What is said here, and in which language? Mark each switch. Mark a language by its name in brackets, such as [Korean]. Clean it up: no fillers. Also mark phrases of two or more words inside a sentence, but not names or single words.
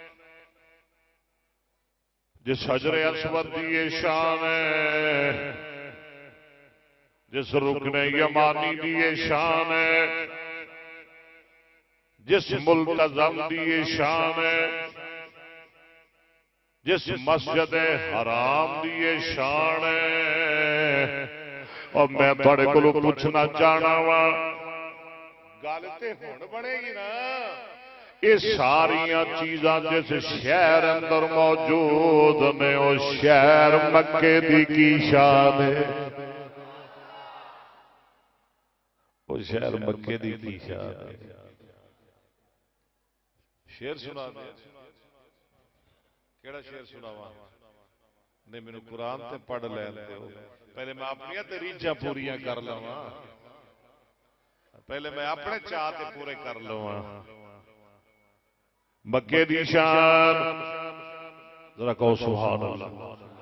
[Punjabi] جس حجر اسود دی شان ہے جس رکن یمانی دی شان ہے جس ملتزم دی شان ہے جس مسجد حرام دی شان ہے اور میں تھوڑے کو پوچھنا چاہنا وا گل تے ہن بنے گی نا یہ ساریاں چیزاں جس شہر اندر موجود نے وہ شہر مکے دی کی شان ہے وہ شہر مکے دی کی شان ہے شعر سنا دے کیڑا شعر سناواں نہیں مینوں قرآن تے پڑھ لین دیو پہلے میں اپنی تے ریجاں پوریاں کر لواں پہلے میں اپنے چاہ تے پورے کر لواں مکے دی شان ذرا کہو [Arabic] سبحان اللہ